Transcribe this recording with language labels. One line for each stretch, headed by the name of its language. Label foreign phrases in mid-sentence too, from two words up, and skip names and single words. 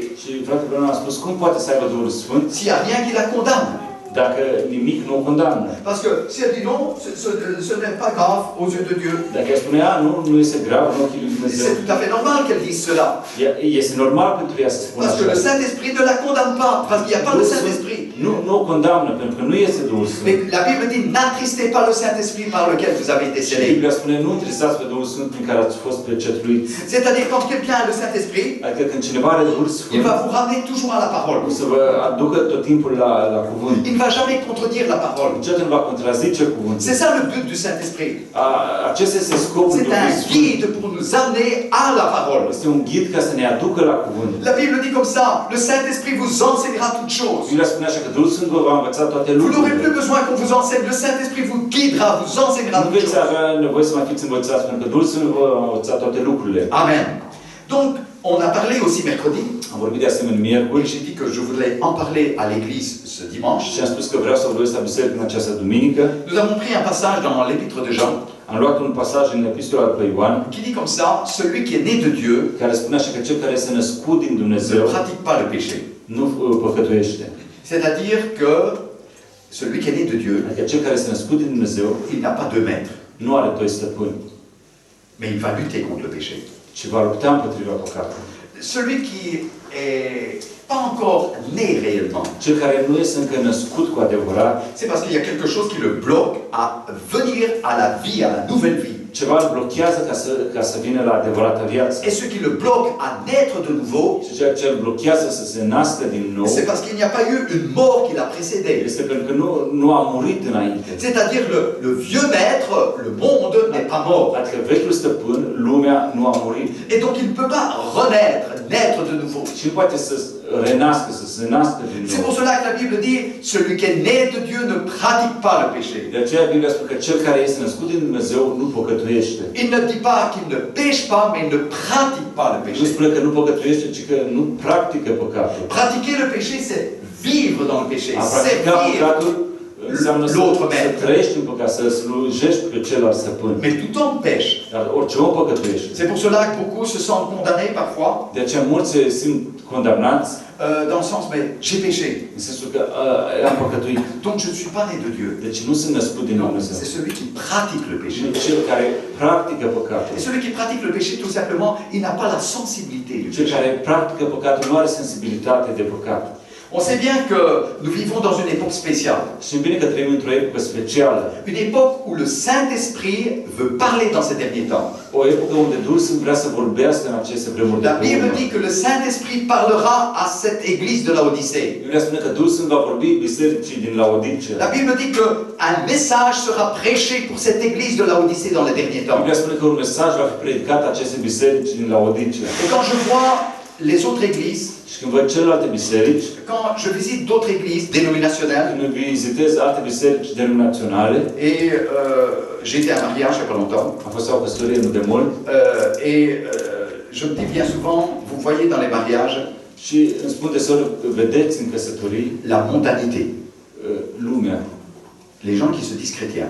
Romanian: Și fratele Branham a spus, cum poate să aibă Duhul Sfânt
French: s'il n'y a rien qui la condamne?
Romanian: dacă nimic nu o condamnă?
French: Parce que si elle dit non, ce n'est pas grave aux yeux de Dieu.
Romanian: Dacă ea spune, nu este grav în ochii lui Dumnezeu.
French: C'est tout à fait normal qu'elle dise cela.
Romanian: Este normal pentru ea să spună
French: Parce que le
Romanian: așa.
French: Saint-Esprit ne la condamne pas, parce qu'il n'y a pas le Saint-Esprit.
Romanian: Nu o condamnă, pentru că nu este Duhul Sfânt.
French: Mais la Bible dit, n'attristez pas le Saint-Esprit par lequel vous avez été
Romanian: Și
French: scellés.
Romanian: Biblia spune, nu întristați pe Duhul Sfânt prin care ați fost pecetluiți.
French: C'est-à-dire, quand quelqu'un a le Saint-Esprit,
Romanian: Adică când cineva are Duhul
French: il
Romanian: Sfânt,
French: va vous ramener toujours à la parole.
Romanian: o să vă aducă tot timpul la cuvânt.
French: Il ne va jamais contredire la parole.
Romanian: Niciodată nu va contrazice cuvântul.
French: C'est ça le but du Saint-Esprit.
Romanian: Acesta este scopul
French: C'est
Romanian: Duhului
French: un
Romanian: Sfânt.
French: guide pour nous amener à la parole.
Romanian: Este un ghid ca să ne aducă la cuvânt.
French: La Bible dit comme ça, le Saint-Esprit vous enseignera toutes choses.
Romanian: Biblia spune așa că Duhul Sfânt vă va învăța toate
French: Vous n'aurez
Romanian: lucrurile.
French: plus besoin qu'on vous enseigne, le Saint-Esprit vous guidera, vous enseignera
Romanian: Nu
French: toutes
Romanian: veți
French: choses.
Romanian: avea nevoie să mai fiți învățați, pentru că Duhul Sfânt vă va învăța toate lucrurile.
French: Amen. Donc, on a parlé aussi mercredi,
Romanian: Am vorbit de asemenea
French: et
Romanian: miercuri
French: j'ai dit que je voulais en parler à l'église ce dimanche.
Romanian: și am spus că vreau să vorbesc la biserică în această duminică.
French: Nous avons pris un passage dans l'épître de Jean
Romanian: Am luat un pasaj în epistola lui Ioan,
French: qui dit comme ça, celui qui est né de Dieu
Romanian: care spune așa că cel care este născut din
French: ne
Romanian: Dumnezeu
French: pratique pas le péché.
Romanian: nu păcătuiește.
French: C'est-à-dire que celui qui est né de Dieu,
Romanian: Adică cel care este născut din Dumnezeu
French: il n'a pas deux maîtres,
Romanian: nu are doi stăpâni,
French: mais il va lutter contre le péché.
Romanian: ci va lupta împotriva păcatului.
French: Celui qui est pas encore né réellement,
Romanian: Cel care nu este încă născut cu adevărat,
French: c'est parce qu'il y a quelque chose qui le bloque à venir à la vie, à la nouvelle vie.
Romanian: ceva îl blochează ca să vină la adevărata viață.
French: Et ce qui le bloque à naître de nouveau,
Romanian: Și ceea ce îl blochează să se nască din nou
French: c'est parce qu'il n'y a pas eu une mort qui l'a précédé.
Romanian: este pentru că nu a murit înainte.
French: C'est-à-dire le vieux maître, le monde, n'est pas mort.
Romanian: Adică vechiul stăpân, lumea, nu a murit.
French: Et donc il ne peut pas renaître, naître de nouveau.
Romanian: Și nu poate să renască, să se nască din
French: C'est pour
Romanian: nou.
French: cela que la Bible dit, celui qui est né de Dieu ne pratique pas le péché.
Romanian: De aceea Biblia spune că cel care este născut din Dumnezeu nu păcătuiește.
French: Il ne dit pas qu'il ne pêche pas, mais il ne pratique pas le
Romanian: Nu
French: péché.
Romanian: spune că nu păcătuiește, ci că nu practică păcatul.
French: Pratiquer le péché, c'est vivre dans le péché,
Romanian: A practica
French: servir.
Romanian: păcatul înseamnă
French: l'autre
Romanian: să
French: maître.
Romanian: trăiești în păcat, să slujești pe celălalt stăpân.
French: Mais tout homme pêche.
Romanian: Dar orice om păcătuiește.
French: C'est pour cela que beaucoup se sentent condamnés parfois,
Romanian: De aceea mulți se simt condamnați
French: dans le sens, mais j'ai péché,
Romanian: în sensul că am păcătuit.
French: donc je ne suis pas né de Dieu.
Romanian: Deci nu sunt născut din
French: Non,
Romanian: Dumnezeu.
French: c'est celui qui pratique le péché.
Romanian: Și cel care practică păcatul.
French: Et celui qui pratique le péché, tout simplement, il n'a pas la sensibilité du
Romanian: Cel
French: péché.
Romanian: care practică păcatul nu are sensibilitate de păcat.
French: On sait bien que nous vivons dans une époque spéciale.
Romanian: Știm bine că trăim într-o epocă specială.
French: Une époque où le Saint-Esprit veut parler dans ces derniers temps.
Romanian: O epocă unde Duhul Sfânt vrea să vorbească în aceste vremuri de
French: La
Romanian: pe
French: Bible
Romanian: urmă.
French: dit que le Saint-Esprit parlera à cette église de Laodicée.
Romanian: Biblia spune că Duhul Sfânt va vorbi bisericii din Laodicea.
French: La Bible dit qu'un message sera prêché pour cette église de Laodicée dans les derniers temps.
Romanian: Biblia spune că un mesaj va fi predicat aceste biserici din Laodicea.
French: Et quand je vois les autres églises,
Romanian: Și când văd celelalte biserici,
French: quand je visite d'autres églises dénominationnelles,
Romanian: când vizitez alte biserici denominaționale,
French: et j'ai été à un mariage il n'y a pas longtemps,
Romanian: am fost la o căsătorie nu de mult,
French: je me dis bien souvent, vous voyez dans les mariages,
Romanian: și îmi spun deseori, vedeți în căsătorii
French: la mondanité,
Romanian: lumea,
French: les gens qui se disent chrétiens.